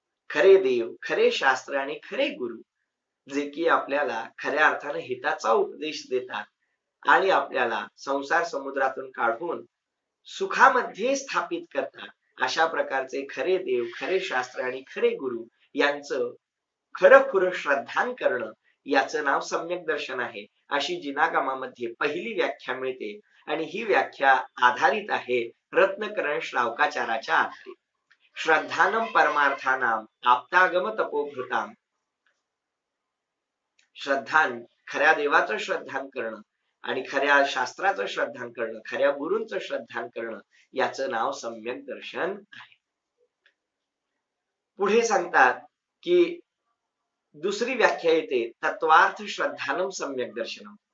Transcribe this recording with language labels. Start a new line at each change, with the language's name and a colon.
Marathi: खरे देव, खरे शास्त्र आणि खरे गुरु जे की आपल्याला खऱ्या अर्थाने हिताचा उपदेश देतात आणि आपल्याला संसार समुद्रातून काढून सुखामध्ये स्थापित करतात, अशा प्रकारचे खरे देव, खरे शास्त्र आणि खरे गुरु यांचं खरखुर श्रद्धान करणं याचं नाव सम्यक दर्शन आहे. अशी जिनागमामध्ये पहिली व्याख्या मिळते आणि ही व्याख्या आधारित आहे रत्नकरण श्रावकाचाराच्या आधारे.
Sanskrit: श्रद्धानम परमार्थानाम आप्तागम तपोभृताम.
Marathi: श्रद्धान, खऱ्या देवाचं श्रद्धान करणं आणि खऱ्या शास्त्राचं श्रद्धान करणं, खऱ्या गुरूंचं श्रद्धान करणं याचं नाव सम्यक दर्शन आहे. पुढे सांगतात की दुसरी व्याख्या येते
Sanskrit: तत्वार्थ श्रद्धानम सम्यक दर्शनम.